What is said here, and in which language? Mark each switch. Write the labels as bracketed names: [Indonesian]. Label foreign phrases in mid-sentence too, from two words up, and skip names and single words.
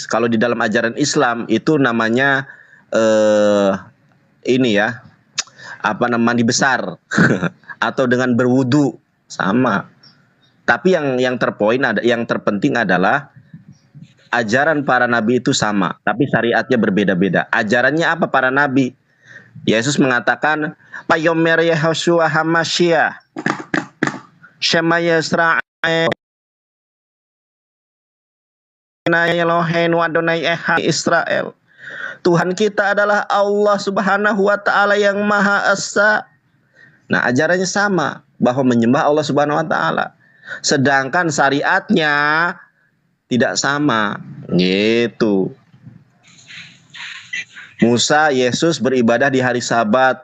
[Indonesian] Kalau di dalam ajaran Islam itu namanya ini ya, apa namanya, mandi besar atau dengan berwudu, sama. Tapi yang terpenting adalah ajaran para nabi itu sama, tapi syariatnya berbeda-beda. Ajarannya apa para nabi? Yesus mengatakan, [Hebrew] "ויאמר ישוע המשיח, שמע ישראל, אלהים אדני אחד ישראל." [Indonesian] Tuhan kita adalah Allah [Arabic] سبحانه و تعالى [Indonesian] yang Maha Esa. Nah, ajarannya sama, bahwa menyembah Allah [Arabic] سبحانه و تعالى. [Indonesian] Sedangkan syariatnya tidak sama, gitu. Musa, Yesus beribadah di hari Sabat.